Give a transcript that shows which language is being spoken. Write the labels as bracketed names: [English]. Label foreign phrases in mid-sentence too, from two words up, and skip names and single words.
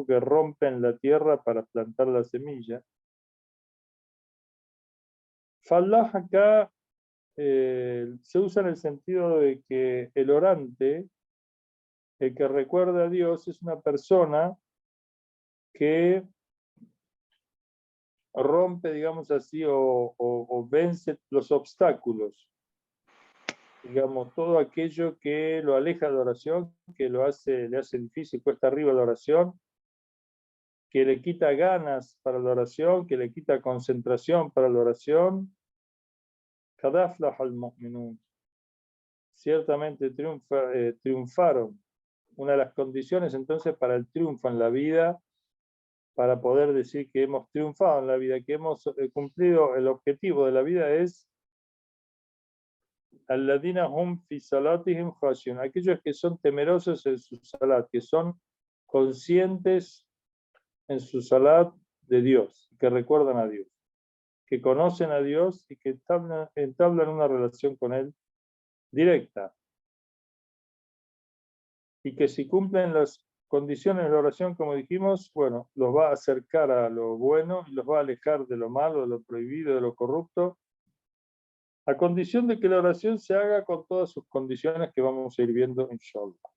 [Spanish] Porque rompen la tierra para plantar la semilla. Falah acá se usa en el sentido de que el orante, el que recuerda a Dios, es una persona que rompe, digamos así, o vence los obstáculos. Digamos, todo aquello que lo aleja de la oración, que le hace difícil, cuesta arriba la oración, que le quita ganas para la oración, que le quita concentración para la oración. [Arabic] قد أفلح المؤمنون. [Spanish] Ciertamente triunfaron. Una de las condiciones entonces para el triunfo en la vida, para poder decir que hemos triunfado en la vida, que hemos cumplido el objetivo de la vida, es [Arabic] الذين هم في صلاتهم خاشعون, [Spanish] aquellos que son temerosos en su salat, que son conscientes en su salat de Dios, que recuerdan a Dios, que conocen a Dios y que entablan una relación con Él directa. Y que si cumplen las condiciones de la oración, como dijimos, bueno, los va a acercar a lo bueno y los va a alejar de lo malo, de lo prohibido, de lo corrupto, a condición de que la oración se haga con todas sus condiciones que vamos a ir viendo en Shalom.